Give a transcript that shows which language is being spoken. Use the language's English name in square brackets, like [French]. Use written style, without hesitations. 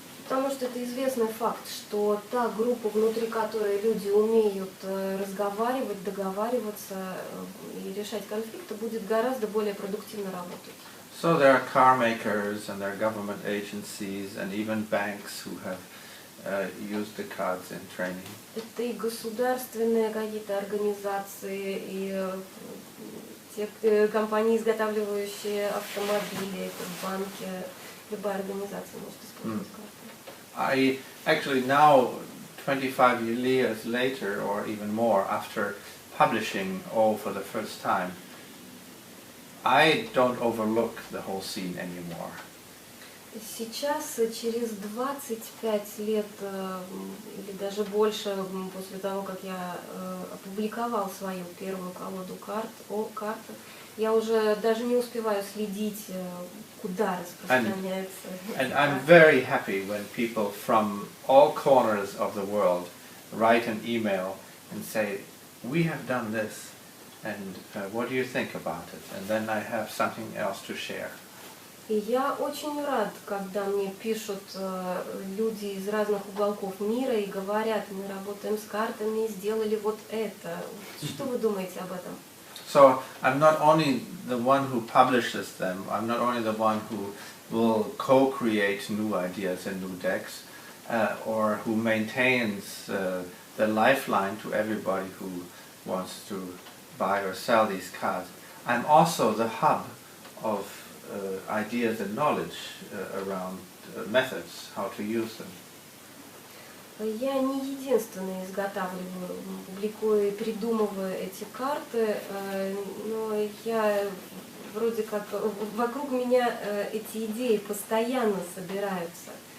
[Russian] Потому что это известный факт, что та группа, внутри которой люди умеют разговаривать, договариваться и решать конфликты, будет гораздо более продуктивно работать. [English] So there are car makers and there are government agencies and even banks who have used the cards in training. [Russian] Это и государственные какие-то организации, и те компании, изготавливающие автомобили, это банки, любая организация может использовать карты. [English] I actually now, 25 years later or even more after publishing O for the first time, I don't overlook the whole scene anymore. [Russian] Сейчас, через 25 лет или даже больше после того, как я опубликовал свою первую колоду карт, О-Картах, я уже даже не успеваю следить, куда распространяется. [English] And I'm very happy when people from all corners of the world write an email and say, we have done this, and what do you think about it? And then I have something else to share. [Russian] И я очень рад, когда мне пишут люди из разных уголков мира и говорят, мы работаем с картами, сделали вот это. Что вы думаете об этом? [English] So I'm not only the one who publishes them, I'm not only the one who will co-create new ideas and new decks, or who maintains the lifeline to everybody who wants to buy or sell these cards. I'm also the hub of ideas and knowledge around methods, how to use them. [Russian] Я не единственная изготавливаю, публикую и придумываю эти карты, но я вроде как вокруг меня эти идеи постоянно собираются.